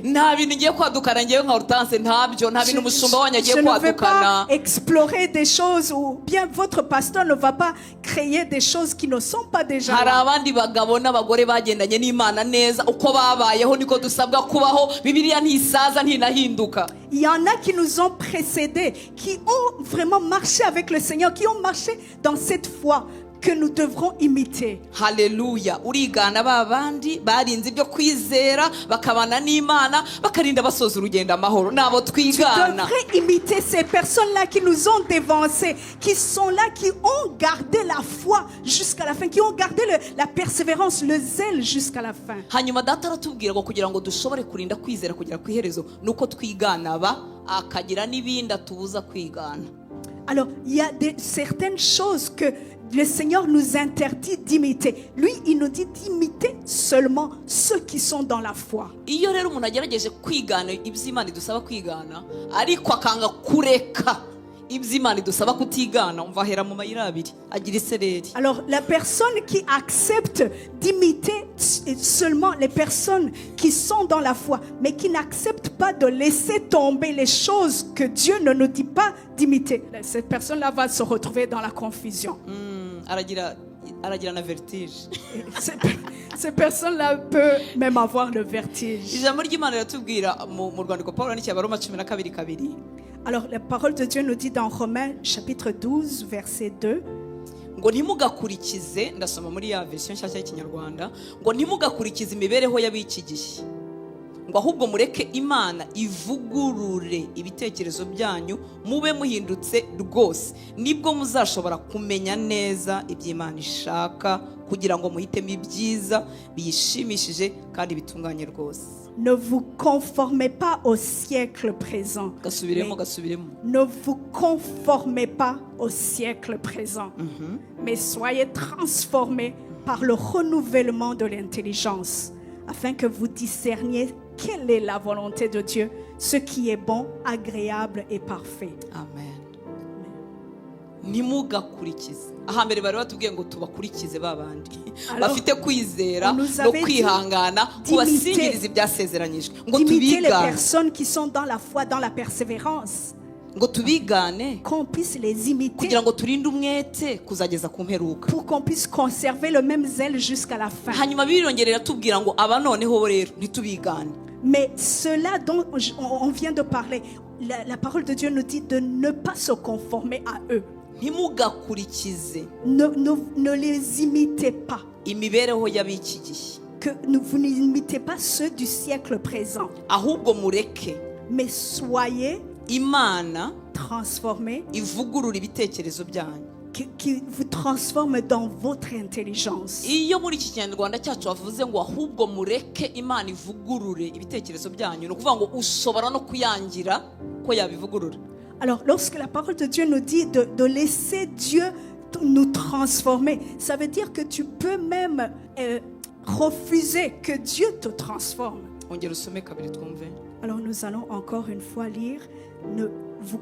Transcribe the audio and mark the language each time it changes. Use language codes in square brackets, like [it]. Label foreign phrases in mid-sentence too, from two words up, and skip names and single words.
[fr] Je ne vais pas explorer des choses ou bien votre pasteur ne va pas créer des choses qui ne sont pas déjà là. Il y en a qui nous ont précédés, qui ont vraiment marché avec le Seigneur, qui ont marché dans cette foi que nous devrons imiter. [rw] Haleluya. Urigana babandi barinze ibyo kwizera bakabana n'Imana bakarinda basoza urugendo amahoro nabo twigana. [fr] Tu devrais imiter ces personnes-là qui nous ont dévancés, qui sont là, qui ont gardé la foi jusqu'à la fin, qui ont gardé la persévérance, le zèle jusqu'à la fin. [rw] Hanyuma data aratubwira ngo kugira ngo dushobore kurinda kwizera kugera ku iherezo nuko twigana ba akagira n'ibindi atubuza kwigana. [fr] Alors, il y a certaines choses que le Seigneur nous interdit d'imiter. Lui, il nous dit d'imiter seulement ceux qui sont dans la foi. [rw] Iyo rero umuntu agerageje kwigana iby'Imana idusaba kwigana ariko akanga kureka iby'Imana idusaba kutigana, umva hera mu mayira abiri agira isereri. [fr] Alors, la personne qui accepte d'imiter seulement les personnes qui sont dans la foi, mais qui n'accepte pas de laisser tomber les choses que Dieu ne nous dit pas d'imiter, cette personne-là va se retrouver dans la confusion. [rw] Aragira na vertige. [fr] Ces personnes-là peuvent même avoir le vertige. [rw] Ijambo ry'Imana riratubwira mu rwandiko Pawulo yandikiye Abaroma 12:2. [fr] Alors la parole de Dieu nous dit dans Romains chapitre 12 verset 2, [rw] ngo ntimugakurikize, ndasoma muri ya version nshyashya y'Ikinyarwanda, ngo ntimugakurikize imibereho y'ab'iki gihe, ngo ahubwo mureke Imana ivugurure ibitekerezo byanyu mube muhindutse rwose, nibwo muzashobora kumenya neza iby'Imana ishaka kugira ngo muhitemo ibyiza biyishimishije kandi bitunganye rwose. [fr] Ne vous conformez pas au siècle présent. Ne vous conformez pas au siècle présent. Mais soyez transformés par le renouvellement de l'intelligence, afin que vous discerniez quelle est la volonté de Dieu, ce qui est bon, agréable et parfait. [rw] Amen. Nimugakurikize. Ahambere bari batubwiye ngo tubakurikize babandi bafite kwizera no kwihangana kubasingiriza ibyasezeranyijwe, ngo [fr] tubigane les personnes qui sont dans la foi, dans la persévérance, [rw] ngo tubigane [fr] qu'on puisse les imiter [rw] kugira ngo turinde umwete kuzageza ku mperuka, [fr] pour qu'on puisse conserver le même zèle jusqu'à la fin. [rw] Hanyuma birongerera tubwira ngo aba noneho rero ntitubigane. [fr] Mais cela dont on vient de parler, la parole de Dieu nous dit de ne pas se conformer à eux. [rw] ntimugakurikize [fr] Ne les imitez pas. [rw] imibereho y'ab'iki gihe, [fr] Que vous n'imitez pas ceux du siècle présent. [rw] ahubwo mureke [fr] Mais soyez [rw] imana [fr] transformés, [rw] ivugurura ibitekerezo byanyu. [fr] qui vous transforme dans votre intelligence. [rw] Iyo muri iki kinyarwanda cyacu bavuze ngo ahubwo mureke imana ivugurure ibitekerezo byanyu, ni ukuvuga ngo ushobora no kuyangira ko yabivugurura. [fr] Alors, lorsque la parole de Dieu nous dit de laisser Dieu nous transformer, ça veut dire que tu peux même refuser que Dieu te transforme. [rw] Ongera usome kabiri twumve. [fr] Alors, nous allons encore une fois lire, ne vous